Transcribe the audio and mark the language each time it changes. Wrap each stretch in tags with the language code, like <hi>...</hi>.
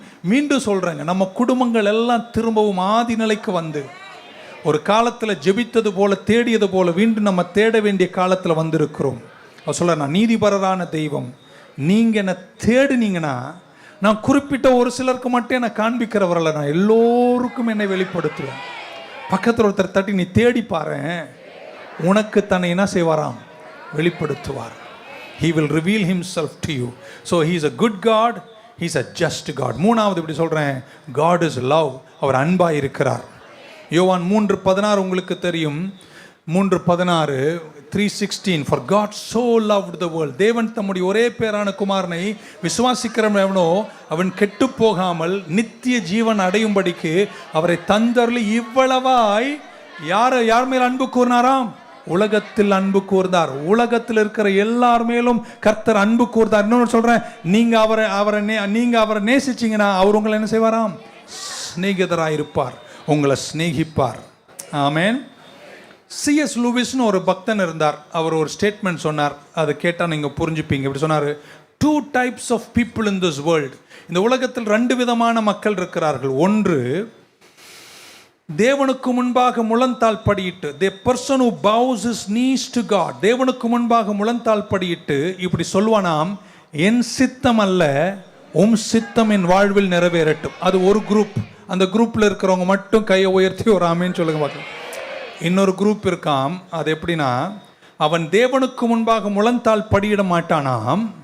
<ta>மீண்டும் சொல்றேங்க, நம்ம குடும்பங்கள் எல்லாம் திரும்பவும் ஆதி நிலைக்கு வந்து ஒரு காலத்தில் ஜெபித்தது போல தேடியது போல மீண்டும் நம்ம தேட வேண்டிய காலத்தில் வந்திருக்கிறோம். அவர் சொல்ல, நான் நீதிபரரான தெய்வம், நீங்கள் என்னை தேடுனீங்கன்னா நான் குறிப்பிட்ட ஒரு சிலருக்கு மட்டும் என்னை காண்பிக்கிறவரல்ல, நான் எல்லோருக்கும் என்னை வெளிப்படுத்துவேன். பக்கத்தில் ஒருத்தர் தட்டி நீ தேடி பாரு, உனக்கு தன்னை என்ன செய்வாராம்? வெளிப்படுத்துவார்.</ta> <en>He will reveal himself to you. So he is a good God, he is a just God.</en> <ta>மூணாவது இப்படி சொல்கிறேன்,</ta> <en>God is love.</en> <ta>அவர் அன்பாக இருக்கிறார்.</ta> <en>Yovan 3:16</en> <ta>உங்களுக்கு தெரியும்.</ta> <en>3:16 3:16 For God so loved the world.</en> <ta>தேவன் தம்முடைய ஒரே பேரான குமாரனை விசுவாசிக்கிறவனோ அவன் கெட்டு போகாமல் நித்திய ஜீவன் அடையும்படிக்கு அவரை தந்தருளி இவ்வளவாய் யார் மேல் அன்பு கூர்ந்தாராம்? உலகத்தில் அன்பு கூர்ந்தார். உலகத்தில் இருக்கிற எல்லார் மேலும் கர்த்தர் அன்பு கூர்ந்தார். இன்னொன்று சொல்றேன், நீங்க அவரை நேசிச்சீங்கன்னா அவர் உங்களை என்ன செய்வாராம்? சிநேகிதராயிருப்பார், உங்களை சிநேகிப்பார். ஆமென். சிஎஸ் லூவிஸ்னு ஒரு பக்தன் இருந்தார். அவர் ஒரு ஸ்டேட்மெண்ட் சொன்னார், அதை கேட்டால் நீங்கள் புரிஞ்சுப்பீங்க. இப்படி சொன்னார்,</ta> <en>2 types of people in this world.</en> <ta>இந்த உலகத்தில் 2 விதமான மக்கள் இருக்கிறார்கள். ஒன்று, தேவனுக்கு முன்பாக முழந்தாள் படியிட்டு,</ta> <en>the person who bows his knees to God.</en> <ta>தேவனுக்கு முன்பாக முழந்தாள் படியிட்டு இப்படி சொல்வானாம், என் சித்தம் அல்ல உம் சித்தம் என் வாழ்வில் நிறைவேறட்டும். அது ஒரு குரூப். அந்த குரூப்பில் இருக்கிறவங்க மட்டும் கையை உயர்த்தி ஒரு ஆமேன்னு சொல்லுங்க பார்க்கலாம். இன்னொரு குரூப் இருக்காம். அது எப்படின்னா, அவன் தேவனுக்கு முன்பாக முழந்தாள் படியிட மாட்டானாம்,</ta>